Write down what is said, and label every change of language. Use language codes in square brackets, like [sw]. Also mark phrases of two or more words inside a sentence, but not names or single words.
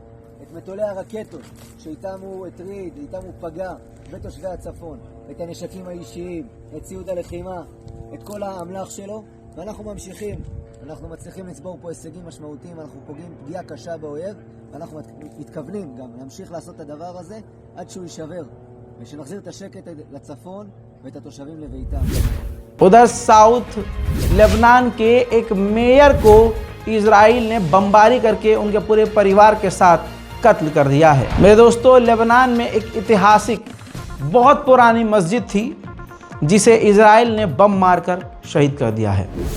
[he] את מטולי הרקטות שאיתם הוא הטריד, איתם הוא פגע בתושבי הצפון, את הנשקים האישיים, את ציוד הלחימה, את כל האמל"ח שלו, ואנחנו ממשיכים. אנחנו מצליחים לצבור פה הישגים משמעותיים, אנחנו פוגעים פגיעה קשה באויב, ואנחנו מתכוונים גם להמשיך לעשות את הדבר הזה עד שהוא יישבר, ושנחזיר את השקט לצפון ואת התושבים לביתם. [hi] उधर साउथ लेबनान के एक मेयर को इजराइल ने बमबारी करके उनके पूरे परिवार के साथ कत्ल कर दिया है। मेरे दोस्तों, लेबनान में एक ऐतिहासिक बहुत पुरानी मस्जिद थी जिसे इजराइल ने बम मारकर शहीद कर दिया है।